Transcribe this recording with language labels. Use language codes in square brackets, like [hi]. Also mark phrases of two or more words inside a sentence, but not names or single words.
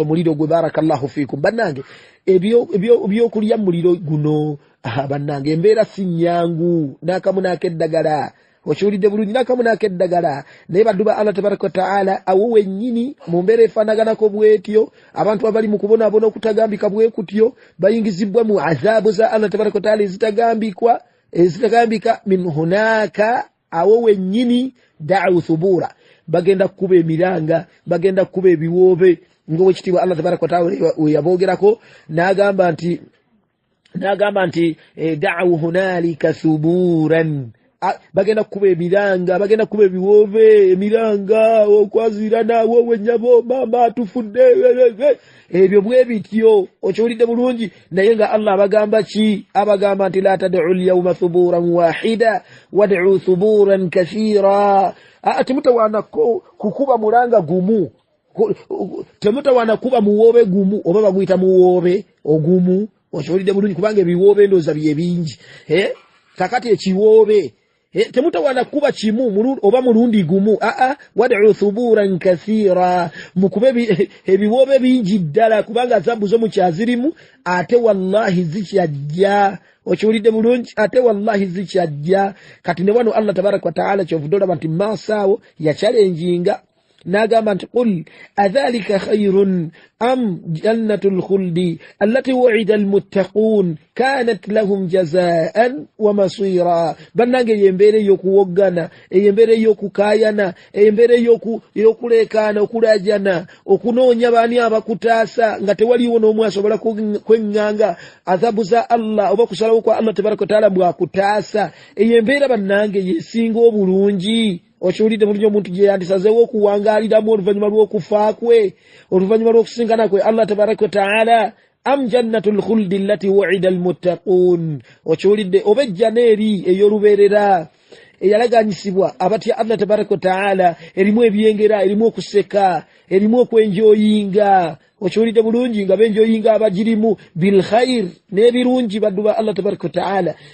[lg] omuliro gwe [ar] بارك الله فيكم [lg] bannange ebyokulya muliro guno bannange embeera si nnyangu n'akamu n'akeddagala okiwulidde bulungi n'akamu n'akeddagala naye badduba [ar] الله تبارك وتعالى [lg] awo wennyini mu mbeera efaanaganako bwetyo abantu abali mu kubonaabona okutagambika bwe kutyo bayingizibwa mu azaabu za [ar] الله تبارك وتعالى [lg] ezitagambika [ar] من هناك [lg] awo wennyini [ar] دعوا ثبورا [lg] bagenda kukuba emiranga bagenda kukuba ebiwoobe ng'owekitiibwa [ar] الله تبارك وتعالى [lg] we yaboogerako n'agamba nti [ar] دعوا هنالك ثبورا [lg] bagenda kukuba emiranga bagenda kukuba ebiwoobe emiranga okwazirana wowe nnyabo mama tufudde ebyo bwe bityo okiwulidde bulungi naye nga Allah abagamba ki abagamba nti [ar] لا تدعوا اليوم ثبورا واحدا وادعوا ثبورا كثيرا [lg] temutawaana kukuba mulanga gumu temutawaana kuba muwoobe gumu oba baguyita muwoobe ogumu okiwulidde bulungi kubanga ebiwoobe ndooza bye bingi kakati ekiwoobe temutawaana kuba kimu oba mulundi gumu [ar] وادعوا ثبورا كثيرا [lg] mukube ebiwoobe bingi ddala kubanga zambu zo mukyazirimu ate wallahi zikyajja okiwulidde bulungi ate wallahi zikyajja kati ne wano [ar] الله تبارك وتعالى [lg] kyovudde olaba nti maasawo yakyalenjinga n'agamba nti [ar] قل أذلك خير أم جنة الخلد التي وعد المتقون كانت لهم جزاء ومصيرا [lg] bannange eyembeera ey'okuwoggana eyembeera ey'okukaayana eyembeera ey'okuleekaana okulajana okunoonya baani abakutaasa nga tewaliwo n'omu asobola kweŋŋanga adhabu za Allah oba kusalawo kwa [ar] الله تبارك وتعالى [lg] bwakutaasa eyembeera bannange yesinga obulungi okiwulidde bulungi omuntu gye yandisazeewo okuwangaaliramu oluvannyuma lw'okufa kwe oluvannyuma lw'okusinkana kwe [ar] الله تبارك وتعالى أم جنة الخلد التي وعد المتقون [lg] okiwulidde oba ejjana eri ey'olubeerera eyalaganyisibwa abatya [ar] الله تبارك وتعالى [lg] erimu ebyengera erimu okuseka erimu okwenjoyinga okiwulidde bulungi nga benjoyinga abagirimu [ar] بالخير [lg] n'ebirungi badduba [ar] الله تبارك وتعالى